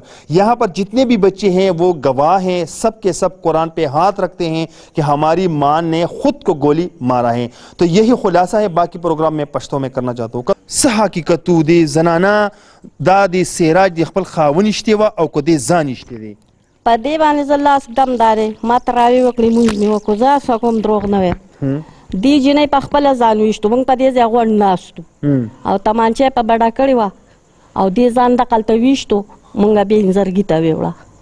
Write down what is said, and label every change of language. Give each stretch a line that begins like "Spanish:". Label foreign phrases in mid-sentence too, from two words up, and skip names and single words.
Urdu: یہاں پر جتنے بھی بچے ہیں وہ گواہ ہیں, سب کے سب قرآن پہ ہاتھ رکھتے ہیں کہ ہماری ماں نے خود کو گولی مارا ہے. تو یہی خلاصہ ہے, باقی پروگرام میں پشتوں میں کرنا چاہتا ہوں.
Pashto: څه حقیقت و د زنانه دا د سراج د خپل خاوند اشتې وه او که د ځان اشتې دی؟ په دې باندې زه لاس دم دارې ما تراویح وکړې مونځ مې وکړو زه څه کوم دروغ نه وایم دې جینۍ په خپله ځان ویشتو موږ په دې ځای غونډ ناستو او تمانچه یې په بډه کړې وه او دې ځان دقلته ویشتو موږ بیا انځرګي ته ویوړه.